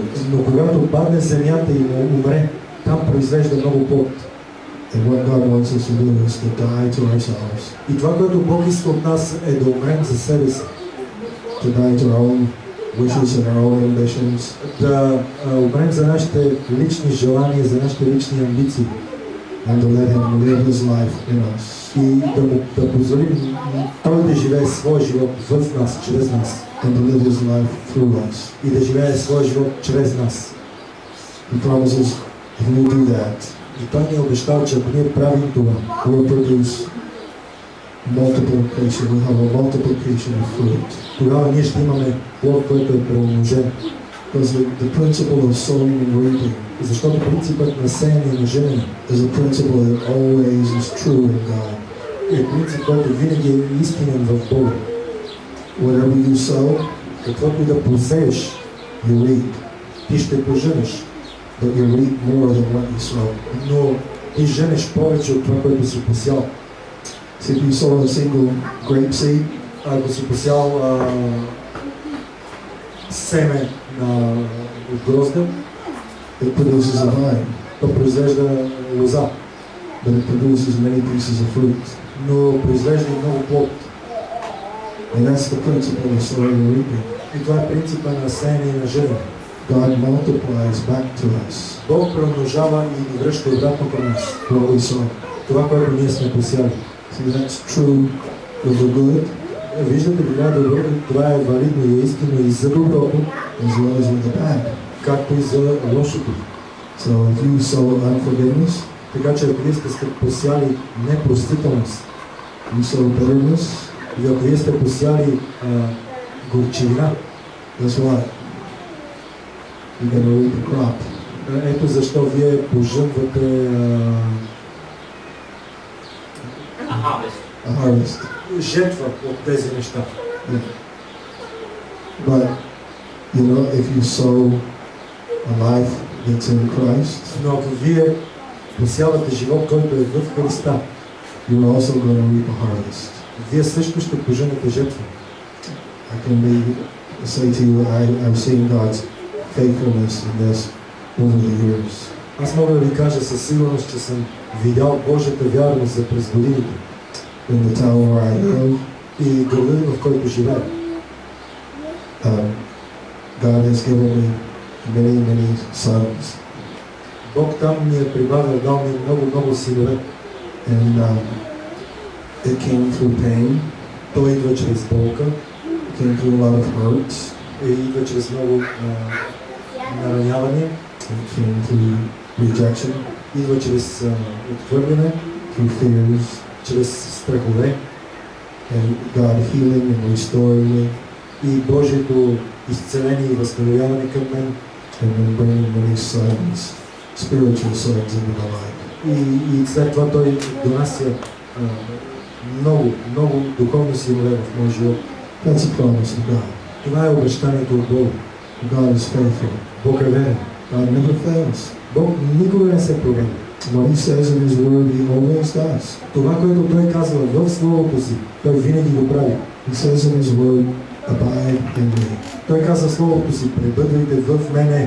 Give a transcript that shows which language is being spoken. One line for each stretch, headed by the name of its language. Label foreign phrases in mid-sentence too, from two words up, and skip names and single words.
Bulgarian: Но когато падне в земята и не умре, там произвежда много плод.
English: And what God wants us to do is to die to ourselves,
Bulgarian: И това, което Бог иска от нас, е да умрем за себе си.
English: to die to our own wishes and our own ambitions,
Bulgarian: Да умрем за нашите лични желания, за нашите лични амбиции.
English: and to let Him live His life in us.
Bulgarian: И да позволим Той да живее своя живот в нас, чрез нас.
English: And to live His life through us.
Bulgarian: И да живее своя живот чрез нас.
English: He promises, if we do that,
Bulgarian: И Той ни е обещал, че ако ние правим това,
English: we'll produce multiplication. We'll have a multiplication of fruit.
Bulgarian: тогава ние ще имаме плод, който е преумножен.
English: Because the principle of sowing and reaping
Bulgarian: Защото принципът на сеяне и на женене
English: is a principle that always is true in God.
Bulgarian: е принцип, който винаги е истинен в Бога.
English: Whatever you sow,
Bulgarian: Каквото и да посееш,
English: you reap.
Bulgarian: ти ще поженеш,
English: But you reap more than what you sow.
Bulgarian: но ти женеш повече от това, което си посял.
English: See, if you sow a single grape seed,
Bulgarian: Ако си посял семе на грозда,
English: it produces a vine,
Bulgarian: то произвежда лоза,
English: but it produces many pieces of fruit.
Bulgarian: но произвежда и много плод.
English: And that's the principle of sowing and reaping.
Bulgarian: И това е принципа на сеяне и на женене.
English: God multiplies back to us
Bulgarian: Бог премножава и ни връща обратно към нас
English: what we sow.
Bulgarian: това, което ние сме посяли.
English: See, that's true of the good
Bulgarian: Виждате ли, това е валидно и истинно и за доброто,
English: as well as with the bad.
Bulgarian: както и за лошото.
English: So if you sow unforgiveness,
Bulgarian: Така че ако вие сте посяли непростителност,
English: you sow bitterness,
Bulgarian: и ако вие сте посяли горчивина,
English: guess what? You're going to reap a crop.
Bulgarian: ето защо вие пожънвате
English: A harvest. A harvest.
Bulgarian: жертва от тези неща.
English: Yeah. But, you know, if you sow a life that's in Christ,
Bulgarian: Но ако вие посявате живот, който е в Христа,
English: you're also going to reap a harvest.
Bulgarian: вие също ще пожънете жертва.
English: I can say to you, I've seen God's faithfulness in this over the years.
Bulgarian: Аз мога да ви кажа със сигурност, че съм видял Божията вярност за през годините
English: In the town where I live,
Bulgarian: и града, в който живея.
English: God has given me many sons.
Bulgarian: Бог там ми е прибавил, дал ми много синове.
English: And it came through pain,
Bulgarian: Той идва чрез болка,
English: it came through a lot of hurts,
Bulgarian: и идва чрез много наранявания,
English: it came through rejection,
Bulgarian: идва чрез отхвърляне,
English: through fears,
Bulgarian: чрез страхове
English: and God healing and restoring me,
Bulgarian: и Божието изцеление и възстановяване към мен
English: and then bringing many sons, spiritual sons into my life.
Bulgarian: и след това Той донася много духовни синове в моя живот.
English: That's a promise of God.
Bulgarian: Това е обещанието от Бога.
English: God is faithful.
Bulgarian: Бог е верен.
English: God never fails.
Bulgarian: Бог никога не се променя.
English: What He says in His Word, He always does.
Bulgarian: Това, което Той казва в Словото си, Той винаги го прави.
English: He says in His Word, abide in me.
Bulgarian: Той казва в Словото си, пребъдвайте в мене.